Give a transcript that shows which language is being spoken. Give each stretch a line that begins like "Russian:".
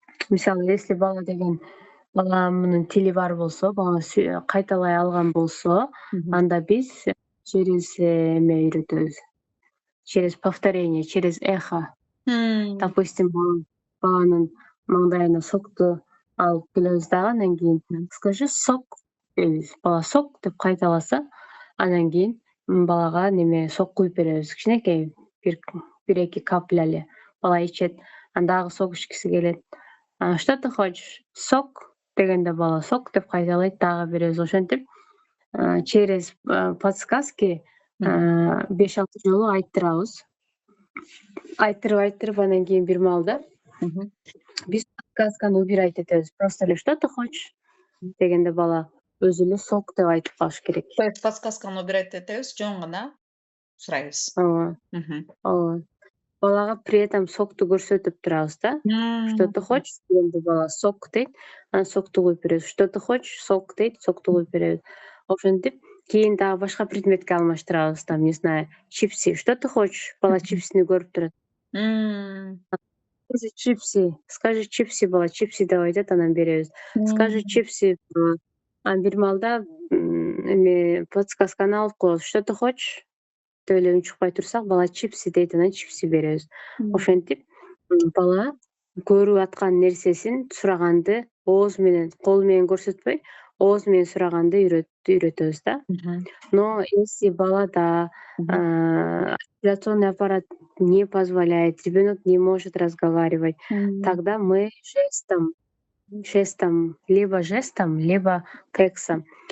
Kyrgyz: Мисалы, если баланын тили бар болсо, бала кайталай алган болсо, анда биз через эме үйрөтөбүз.
Russian: Через повторение, через эхо.
Kyrgyz: Допустим, баланын маңдайына сокту алып келебиз дагы, анан кийин
Russian: «скажи сок»
Kyrgyz: дейбиз. Бала «сок» деп кайталаса, анан кийин балага сок куюп беребиз. Кичинекей бир-эки капля эле. Бала ичет, анда дагы сок ичкиси келет.
Russian: «Что ты хочешь?»
Kyrgyz: «Сок» дегенде бала «сок» деп кайталайт, дагы беребиз. Ошентип
Russian: через подсказки
Kyrgyz: 5-6 жолу айттырабыз. Айттырып анан кийин бир маалда биз подсказканы убирать этебиз.
Russian: Просто эле «что ты хочешь?»
Kyrgyz: дегенде бала өзү эле «сок» деп айтып калыш керек.
Russian: То есть
Kyrgyz: подсказканы убирать этебиз, жөн гана сурайбыз. Ооба. Балага
Russian: при этом
Kyrgyz: сокту көрсөтүп турабыз да.
Russian: «Что ты хочешь?»
Kyrgyz: дегенде бала «сок» дейт, анан сокту куюп беребиз.
Russian: «Что ты хочешь?»
Kyrgyz: «Сок» дейт, сокту куюп беребиз. Ошентип кийин дагы башка предметке алмаштырабыз,
Russian: там, не знаю,
Kyrgyz: чипси.
Russian: «Что ты хочешь?»
Kyrgyz: Бала чипсини көрүп турат.
Russian: «Скажи чипси»,
Kyrgyz: «Скажи чипси» бала чипси деп айтат, анан беребиз.
Russian: «Скажи чипси».
Kyrgyz: Анан бир маалда подсказканы алып коебуз.
Russian: «Что ты хочешь?»
Kyrgyz: деп эле үн чыкпай турсак, бала чипси дейт, анан чипси беребиз. Ошентип бала көрүп аткан нерсесин сураганды ооз менен, кол менен көрсөтпөй, ооз менен сураганды үйрөтөбүз да.
Russian: Но если балада артикуляционный аппарат не позволяет, ребенок не может разговаривать, тогда мы жестом, либо пексом.